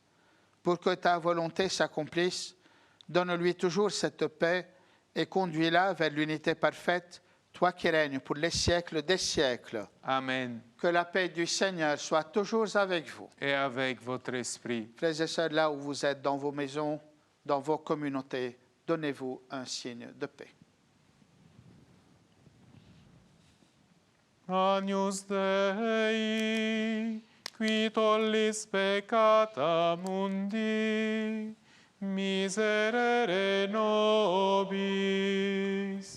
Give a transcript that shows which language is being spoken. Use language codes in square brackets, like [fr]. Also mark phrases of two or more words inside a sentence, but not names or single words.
[fr] Pour que ta volonté s'accomplisse, donne-lui toujours cette paix et conduis-la vers l'unité parfaite, toi qui règnes pour les siècles des siècles. Amen. Que la paix du Seigneur soit toujours avec vous. Et avec votre esprit. Frères et sœurs, là où vous êtes, dans vos maisons, dans vos communautés, donnez-vous un signe de paix. [la] Agnus Dei, qui tollis peccata mundi, miserere nobis.